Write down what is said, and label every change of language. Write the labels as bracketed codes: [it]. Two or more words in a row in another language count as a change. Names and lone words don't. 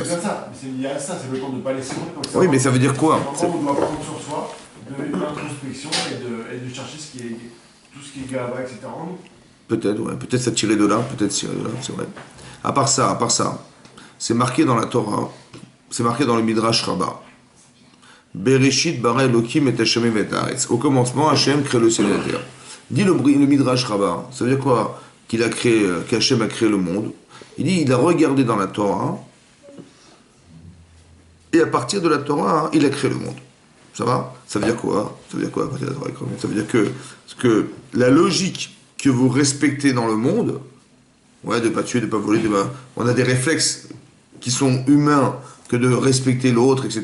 [fr] C'est comme ça, mais il y a ça, c'est le temps de pas laisser tomber. Donc, Oui, mais ça veut dire quoi? C'est un moment où on doit prendre sur soi de l'introspection et de chercher tout ce qui est gava, etc. en nous. Peut-être, ouais. Peut-être ça tirait de là, peut-être tirer de là, c'est vrai. À part ça, c'est marqué dans la Torah, c'est marqué dans le Midrash Rabbah. [he] בראשית ברא אלוקים את השם את הארץ. [fr] Au commencement, Hashem crée le ciel et la terre. Dit le Midrash Rabbah, ça veut dire quoi? Qu'Hashem a créé le monde. Il dit, il a regardé dans la Torah, et à partir de la Torah, il a créé le monde. Ça va? Ça veut dire quoi? Ça veut dire quoi à partir de la Torah? Ça veut dire que la logique que vous respectez dans le monde, ouais, de pas tuer, de pas voler, on a des réflexes qui sont humains que de respecter l'autre, etc.